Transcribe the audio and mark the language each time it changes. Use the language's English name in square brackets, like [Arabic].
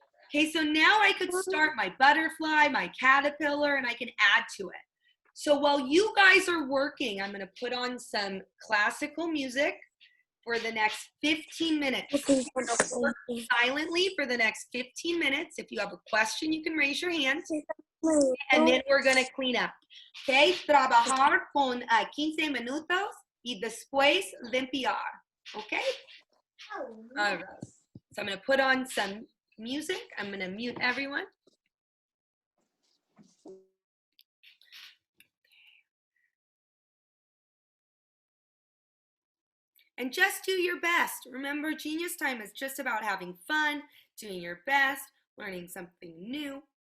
[English] Okay, so now I could start my butterfly, my caterpillar, and I can add to it. So while you guys are working, I'm gonna put on some classical music for the next 15 minutes. Work silently for the next 15 minutes. If you have a question, you can raise your hand. And then we're gonna clean up. [Spanish] Okay, trabajar con 15 minutos y después limpiar. [English] Okay? All right. So I'm gonna put on some music. I'm gonna mute everyone. And just do your best. Remember, Genius Time is just about having fun, doing your best, learning something new.